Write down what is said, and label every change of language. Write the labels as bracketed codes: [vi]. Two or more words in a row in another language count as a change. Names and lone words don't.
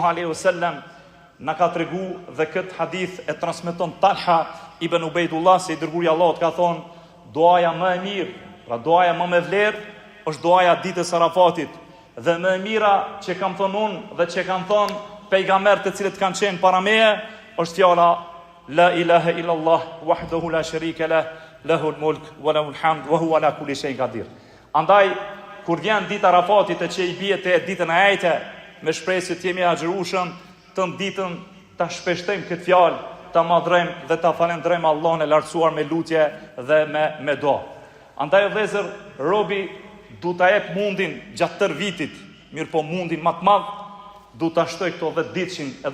[ar] عليه وسلم [sq] na ka tregu, dhe këtë hadith e transmeton Talha ibn Ubaydullah se i dërguari i Allahut ka thonë, duaja më e mirë, pra duaja më me vlerë është duaja ditës Arafatit, dhe më e mira që kam thonë unë dhe që kam thonë pejgamberët të cilët kanë qenë para meje është fjala [ar] لا إله إلا الله وحده لا شريك له له الملك وله الحمد وهو على كل شيء قدير. [sq] Andaj kur vjen dita Arafatit e që i bie te ditën e ajte, me shpresë të jemi agjërueshëm, të ditën ta shpeshtojmë këtë fjalë, ta madhrojmë dhe ta falenderojmë Allahun e lartësuar me lutje dhe me dua. Andaj vëllezër, robi du ta jep mundin gjatë tër vitit, mirë po mundin më të madh du ta shtoj këto 10 ditëshin e